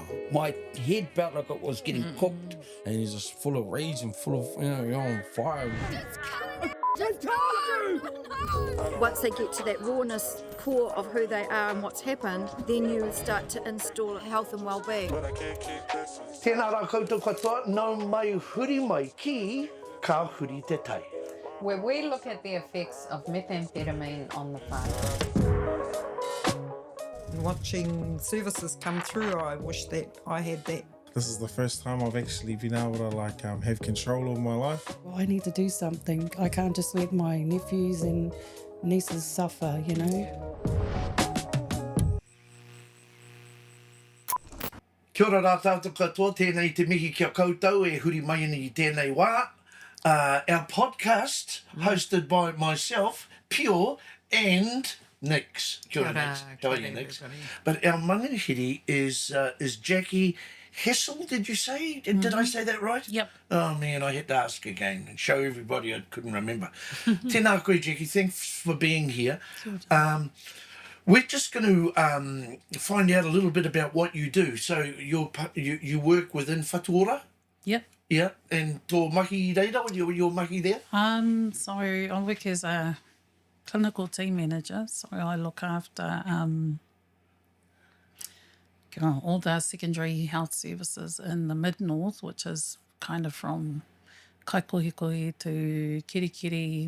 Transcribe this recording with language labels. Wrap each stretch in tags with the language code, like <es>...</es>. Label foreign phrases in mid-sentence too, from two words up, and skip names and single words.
<en>My head felt like it was getting cooked, and he's just full of rage and full of, you're on fire. Once they get to that rawness core of who they are and what's happened, then you start to install health and well-being.</en> <mi>Tēnā rā koutou katoa, nau mai huri mai ki, ka huri te tai.</mi> <en>Where we look at the effects of methamphetamine on the farm. Watching services come through, I wish that I had that. This is the first time I've actually been able to have control of my life. I need to do something. I can't just let my nephews and nieces suffer, you know.</en> <mi>Kia ora rā tātou katoa, tēnei te mihi kia koutou e huri mai ni I tēnei wā.</mi> <en>Our podcast, hosted by myself, Pio and Nix.</en> <mi>Kia ora,</mi> <en>Nix. How are you, Nix? But our mangahiri is Jacquii Hessell, did you say? Did I say that right? Yep. Oh, man, I had to ask again and show everybody I couldn't remember.</en> <mi>Tēnā koe, Jacquii.</mi> <en>Thanks for being here. We're just going to find out a little bit about what you do. So you work within Whatuora? Yep. Yeah, and</en> <mi>tō mahi reira,</mi> <en>your mahi there? So I work as a clinical team manager, so I look after all the secondary health services in the mid-north, which is kind of from Kaikohikohi to Kirikiri.</en>